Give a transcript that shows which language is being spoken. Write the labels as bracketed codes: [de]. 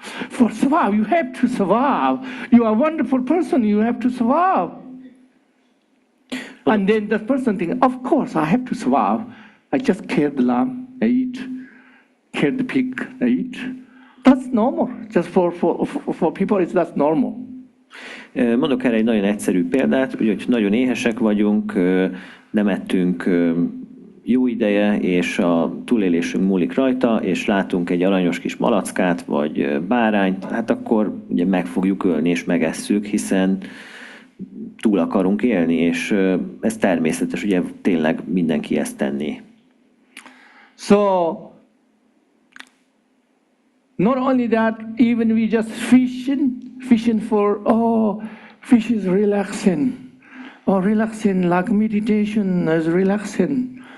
[en] For survive, you have to survive. You are a wonderful person, you have to survive. And then the person thinks, of course I have to survive. I just kill the lamb, I eat. Kill the pig, I eat. That's normal. Just for people, that's normal. [hu] Mondok erre egy nagyon egyszerű példát, hogy nagyon éhesek vagyunk, nem ettünk jó ideje, és a túlélésünk múlik rajta, és látunk egy aranyos kis malackát, vagy bárányt, hát akkor ugye meg fogjuk ölni, és megesszük, hiszen túl akarunk élni, és ez természetes, ugye tényleg mindenki ezt tenni. [en] So, not only that, even we just fishing for, oh, fish is relaxing. Oh, relaxing, like meditation is relaxing.